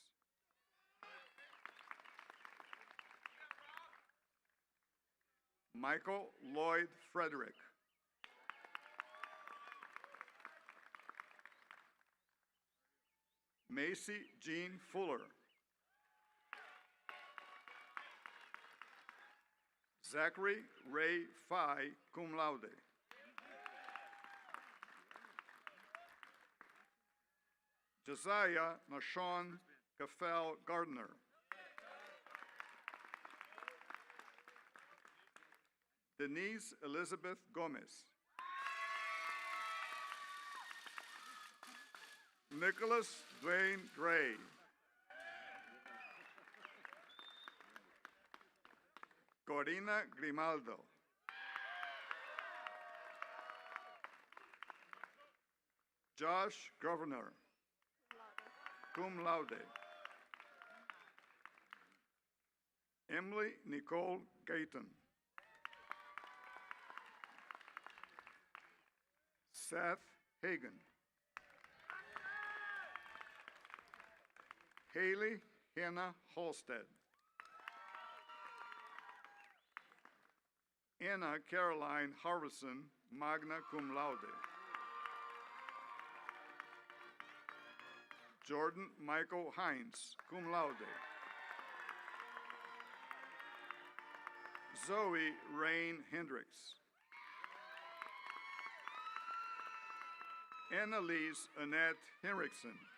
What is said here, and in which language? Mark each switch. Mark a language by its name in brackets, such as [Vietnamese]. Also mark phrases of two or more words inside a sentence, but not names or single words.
[English] Michael Lloyd Frederick. Macy Jean Fuller. Zachary Ray Phi, [Latin] cum laude. [English] Josiah Nashon Gaffel Gardner. Denise Elizabeth Gomez. Nicholas Dwayne Gray. Corina Grimaldo. Josh Governor, [Latin] cum laude. [English] Emily Nicole Gayton. Seth Hagan. Haley Hannah Halstead. Anna Caroline Harvison, [Latin] magna cum laude. [English] Jordan Michael Hines, [Latin] cum laude. [English] Zoe Rain Hendricks. Annalise Annette Henriksen.